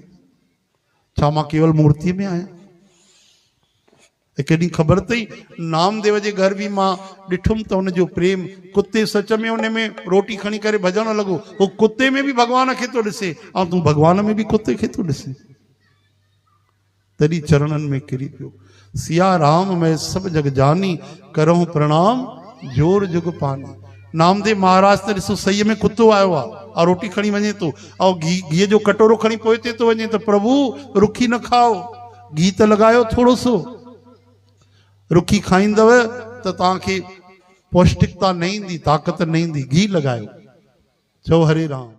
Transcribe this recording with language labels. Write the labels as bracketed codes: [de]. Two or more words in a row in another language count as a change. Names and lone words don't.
[sd] छा मां केवल मूर्तिअ में आहियां? हिकु ॾींहुं ख़बर अथई, नामदेव जे घर बि मां ॾिठुमि त हुनजो प्रेम, कुत्ते सच में हुन में रोटी खणी करे भॼण लॻो। उहो कुत्ते में बि भगवान खे थो ॾिसे, ऐं तूं भगवान में बि कुत्ते खे थो ॾिसे। तॾहिं चरणनि में किरी पियो। [awa] सिया राम मैं सब जग जानी, करऊं प्रणाम जोर जुग पानी। [sd] नामदेव महाराज त ॾिसो सही में कुत्तो आयो आहे और रोटी खणी वञे थो, और घीअ जो कटोरो खणी पोइते थो वञे त प्रभु रुखी न खाओ, घी त लॻायो थोरो सो। रुखी खाईंदव त तव्हांखे पौष्टिकता न ईंदी, ताक़त न ईंदी, घी लॻायो। चओ हरे राम।